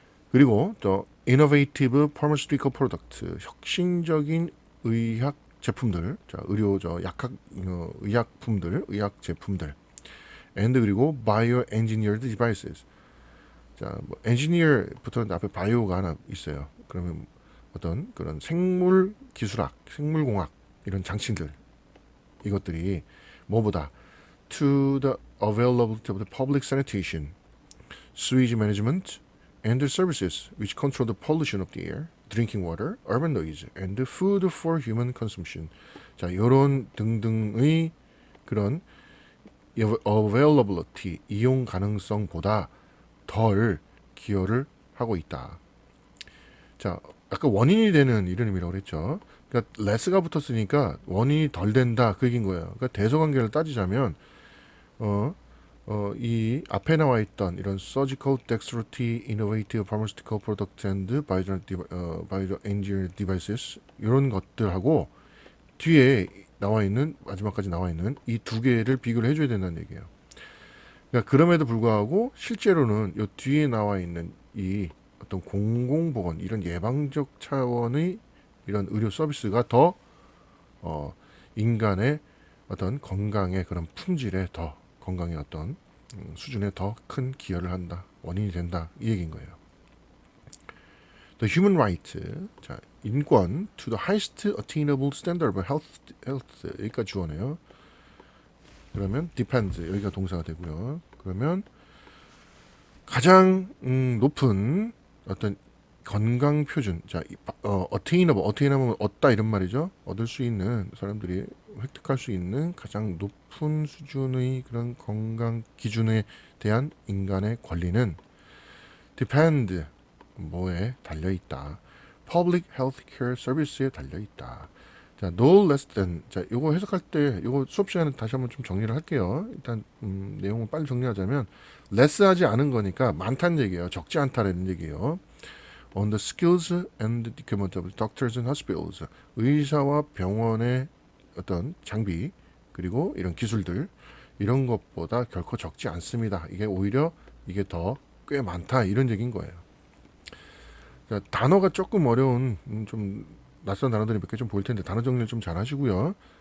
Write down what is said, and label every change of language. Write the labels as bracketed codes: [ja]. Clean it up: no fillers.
[ko] 그리고 또 [en] innovative pharmaceutical product, [ko] 혁신적인 의학 제품들, 자, 의학 제품들, and 그리고 [en] bioengineered devices. [ko] 자, 뭐 엔지니어부터는 앞에 바이오가 하나 있어요. 그러면 어떤 그런 생물 기술학, 생물공학 이런 장치들, 이것들이 뭐보다 [en] to the availability of the public sanitation, sewage management, and the services which control the pollution of the air, drinking water, urban noise, and the food for human consumption. [ko] 자, 이런 등등의 그런 availability, 이용 가능성보다 덜 기여를 하고 있다. 자, 아까 원인이 되는 이런 의미라고 그랬죠. 그러니까 less가 붙었으니까 원인이 덜 된다 그 얘기인 거예요. 그러니까 대소관계를 따지자면 이 앞에 나와 있던 이런 [en] surgical dexterity, innovative pharmaceutical product and bioengineered devices [ko] 이런 것들하고 뒤에 나와 있는 마지막까지 나와 있는 이 두 개를 비교를 해줘야 된다는 얘기예요. 그러니까 그럼에도 불구하고 실제로는 이 뒤에 나와 있는 이 어떤 공공보건 이런 예방적 차원의 이런 의료 서비스가 더 인간의 어떤 건강의 그런 품질에 더 건강의 어떤 수준에 더 큰 기여를 한다, 원인이 된다 이 얘기인 거예요. [en] The human right, [ko] 자, 인권 [en] to the highest attainable standard of health [ko] 여기까지 주어네요. 그러면 depends 여기가 동사가 되고요. 그러면 가장 높은 어떤 건강 표준, 자, attainable 얻다 이런 말이죠. 얻을 수 있는 사람들이 획득할 수 있는 가장 높은 수준의 그런 건강 기준에 대한 인간의 권리는 depend 뭐에 달려 있다. [en] public health care service에 [ko] 달려 있다. [en] 자, no less than. [ko] 자, 요거 해석할 때, 요거 수업 시간에 다시 한번 좀 정리를 할게요. 일단, 내용을 빨리 정리하자면, less 하지 않은 거니까 많다는 얘기예요. 적지 않다라는 얘기예요. [en] On the skills and equipment of doctors and hospitals. [ko] 의사와 병원의 어떤 장비, 그리고 이런 기술들, 이런 것보다 결코 적지 않습니다. 이게 오히려 이게 더 꽤 많다. 이런 얘기인 거예요. 자, 단어가 조금 어려운, 좀, 낯선 단어들이 몇 개 좀 보일 텐데 단어 정리를 좀 잘 하시고요.